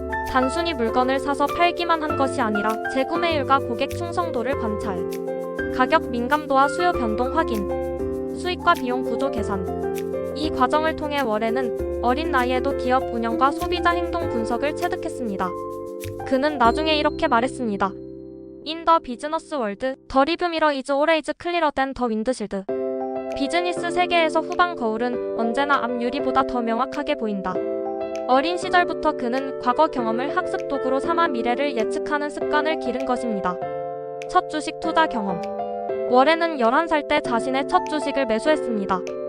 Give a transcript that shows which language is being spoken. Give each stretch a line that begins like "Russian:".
Korean: 단순히 물건을 사서 팔기만 한 것이 아니라 재구매율과 고객 충성도를 관찰, 가격 민감도와 수요 변동 확인, 수익과 비용 구조 계산. 이 과정을 통해 워렌은 어린 나이에도 기업 운영과 소비자 행동 분석을 체득했습니다. 그는 나중에 이렇게 말했습니다.
English: In the business world, the rearview mirror is always clearer than the windshield.
Korean: 비즈니스 세계에서 후방 거울은 언제나 앞 유리보다 더 명확하게 보인다. 어린 시절부터 그는 과거 경험을 학습 도구로 삼아 미래를 예측하는 습관을 기른 것입니다. 첫 주식 투자 경험. 워렌은 11살 때 자신의 첫 주식을 매수했습니다.